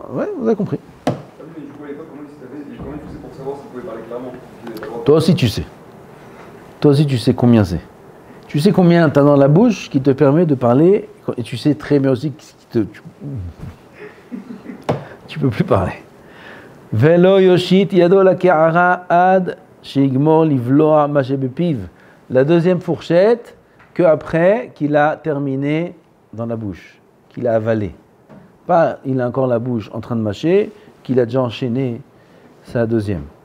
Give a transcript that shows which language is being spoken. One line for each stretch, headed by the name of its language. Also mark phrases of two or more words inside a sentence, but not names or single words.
French: Ouais, vous avez compris. Toi aussi tu sais. Toi aussi tu sais combien c'est. Tu sais combien tu as dans la bouche qui te permet de parler, et tu sais très bien aussi tu peux plus parler.
Hebrew: ולא יושיט ידו לקערה עד שיגמור לבלוע מה שבפיו.
French: La deuxième fourchette, que après qu'il a terminé dans la bouche, qu'il a avalé. Pas il a encore la bouche en train de mâcher, qu'il a déjà enchaîné sa deuxième.